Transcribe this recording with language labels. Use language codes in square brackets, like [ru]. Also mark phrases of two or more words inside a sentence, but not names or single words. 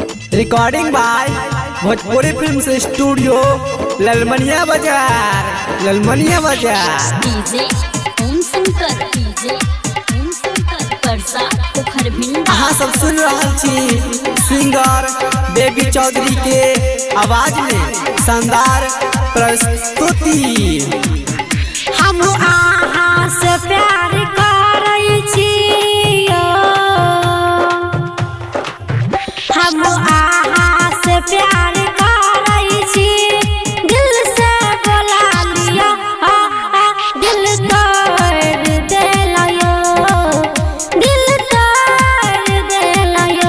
[en] Recording by Bhojpuri Film Studio Lalmaniya Bazar डीजे ओम शंकर परसा पोखर भिंडा। [mai] अहाँ सब सुन रहा छी सिंगर बेबी चौधरी के आवाज में शानदार प्रस्तुति। हम आहाँ से प्यार करै छियो, हम आहाँ से प्यार करै छी, दिल से बोला लिया दिल तोड़ देलयो, दिल तोड़ देलयो।